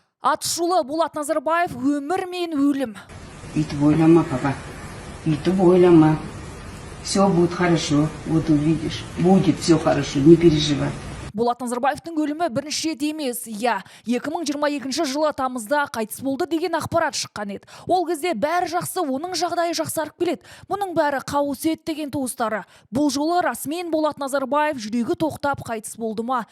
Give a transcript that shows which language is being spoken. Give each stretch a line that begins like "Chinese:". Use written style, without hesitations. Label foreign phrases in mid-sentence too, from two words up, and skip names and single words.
Kazakh: Атышулы Болат Назарбаев өмір мен өлім. Өйтіп ойлама, папа. Өйтіп ойлама.
Russian: Все будет хорошо. Вот увидишь. Будет все хорошо. Не переживай.
Kazakh: Болат Назарбаевтың өлімі бірінші рет емес. 2022 жылы тамызда қайтыс болды деген ақпарат шыққан еді. Ол кезде бәрі жақсы, оның жағдайы жақсарып келеді. Мұның бәрі қауесет деген туыстары. Бұл жолы расымен Болат Назарбаев жүрегі тоқтап қайтыс болды ма?